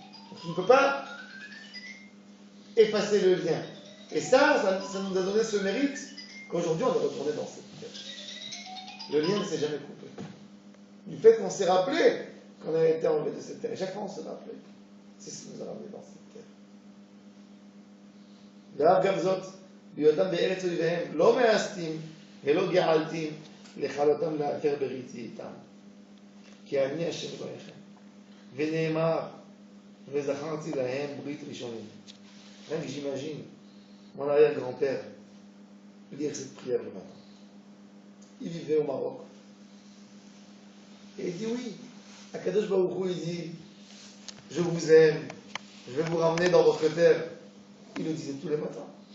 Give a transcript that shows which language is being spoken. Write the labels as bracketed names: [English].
[French] Donc, tu ne peux pas effacer le lien. Et ça nous a donné ce mérite qu'aujourd'hui on est retourné dans cette terre. Le lien ne s'est jamais coupé. Du fait qu'on s'est rappelé qu'on avait été enlevé de cette terre. Et chaque fois on se rappelait. C'est ce qui nous a ramené dans cette terre. [Hebrew] ואף גם זאת, בהיותם בארץ אויביהם, לא מאסתים ולא געלתים לכלותם להפר בריתי איתם. כי אני השם אלוהיכם. ונאמר, וזכרתי להם ברית ראשונים. [French] Rien que j'imagine mon arrière-grand-père lire cette prière le matin. Il vivait au Maroc. Et il dit oui. Akadosh Baruch Hu, il dit, je vous aime, je vais vous ramener dans votre terre. Il le disait tous les matins.